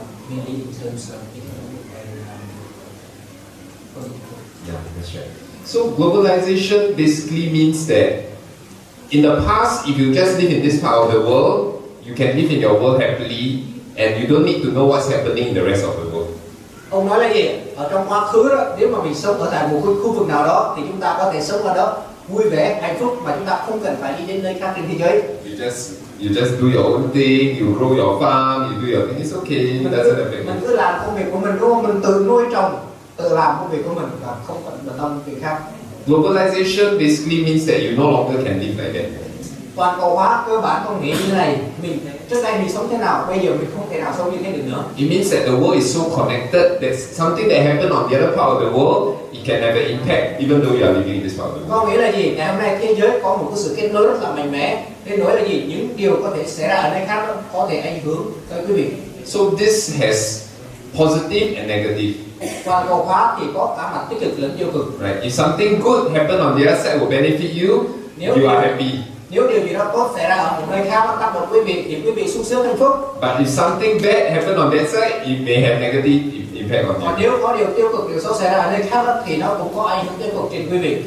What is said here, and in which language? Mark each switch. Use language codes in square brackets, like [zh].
[en] Mainly in terms of economic and Yeah, that's right. So globalization basically means that in the past, if you just live in this part of the world, you can live in your world happily, and you don't need to know what's happening in the rest of the world. [vi] Ông nói là gì? Ở trong quá khứ đó, nếu mà mình sống ở tại một khu vực nào đó thì chúng ta có thể sống ở đó vui vẻ, hạnh phúc mà chúng ta không cần phải đi đến nơi khác trên thế giới. [en] You just do your own thing, you grow your farm, you do your thing. It's okay. It doesn't affect [vi] Mình [en] you. [vi] cứ làm công việc của mình, đúng không? Mình tự nuôi trồng, tự làm công việc của mình và không cần bận tâm việc khác. [en] Globalization basically means that you no longer can live like that. [vi] Toàn cầu hóa cơ bản có nghĩa như thế này. Mình trước đây mình sống thế nào, bây giờ mình không thể nào sống như thế được nữa. [en] It means that the world is so connected that something that happened on the other part of the world, it can have an impact even though you are living in this part of the world. [vi] Có nghĩa là gì? Ngày hôm nay thế giới có một cái sự kết nối rất là mạnh mẽ. Kết nối là gì? Những điều có thể xảy ra ở nơi khác đó có thể ảnh hưởng tới quý vị. [en] So this has positive and negative. [vi] Toàn cầu hóa thì có cả mặt tích cực lẫn tiêu cực. [en] Right? If something good happened on the other side will benefit you, you are happy. [vi] Nếu điều gì đó tốt xảy ra ở một nơi khác nó tác động quý vị thì quý vị sung sướng hạnh phúc. [en] But if something bad happened on that side, it may have negative impact on [vi] Còn [en] you. [vi] nếu có điều tiêu cực, điều xấu xảy ra ở nơi khác đó, thì nó cũng có ảnh hưởng tiêu cực trên quý vị.